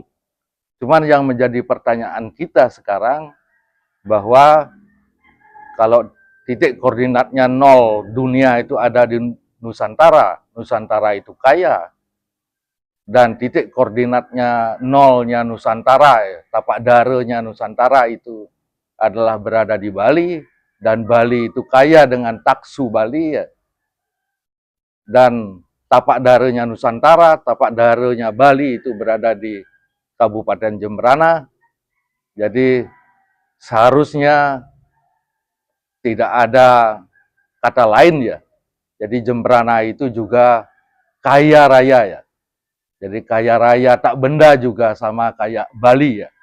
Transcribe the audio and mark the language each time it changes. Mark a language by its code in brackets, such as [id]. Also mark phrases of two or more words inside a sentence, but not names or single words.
[id] Cuman yang menjadi pertanyaan kita sekarang, bahwa kalau titik koordinatnya nol dunia itu ada di Nusantara, Nusantara itu kaya, dan titik koordinatnya nolnya Nusantara, tapak daranya Nusantara itu adalah berada di Bali, dan Bali itu kaya dengan taksu Bali, ya. Dan tapak daranya Nusantara, tapak daranya Bali itu berada di Kabupaten Jemberana. Jadi seharusnya tidak ada kata lain, ya. Jadi Jemberana itu juga kaya raya, ya. Jadi kaya raya tak benda juga sama kayak Bali ya.